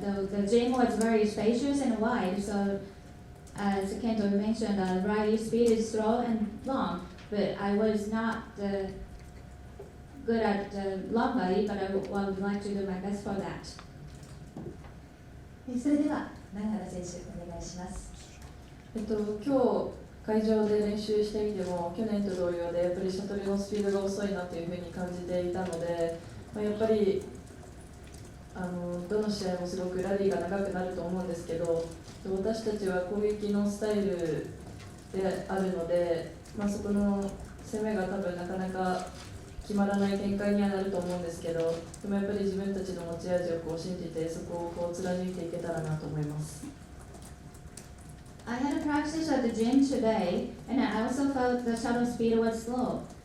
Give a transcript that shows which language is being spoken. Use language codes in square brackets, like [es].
[en] The gym was very spacious and wide. So as Kento mentioned, rally speed is slow and long. But I was not good at long body, but I would like to do my best for that. [ja] それでは永原選手お願いします。今日会場で練習してみても去年と同様でやっぱりシャトルのスピードが遅いなというふうに感じていたので、やっぱりどの試合もすごくラリーが長くなると思うんですけど、私たちは攻撃のスタイルであるので、そこの攻めが多分なかなか決まらない展開にはなると思うんですけど、でもやっぱり自分たちの持ち味を信じてそこを貫いていけたらなと思います。 [en] I had a practice at the gym today, and I also felt the shuttle speed was slow.